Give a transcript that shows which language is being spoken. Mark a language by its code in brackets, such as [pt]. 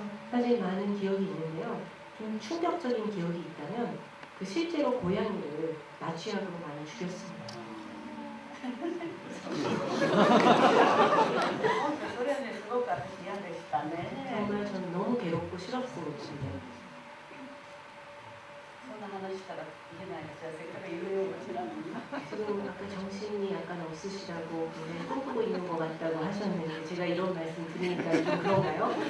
[ko] 사실 많은 기억이 있는데요. 좀 충격적인 기억이 있다면 그 실제로 고양이를 마취약으로 많이 죽였습니다. [ja] それはねすごく私嫌でしたね。 [ko] 정말 저는 너무 괴롭고 싫었습니다. [ja] そんな話したらいけないですよ。せっかく言うようになのに。 [ko] 지금 아까 정신이 약간 없으시다고 굉장히 꿈꾸고 있는 것 같다고 하셨는데 제가 이런 말씀 드리니까 좀 그런가요?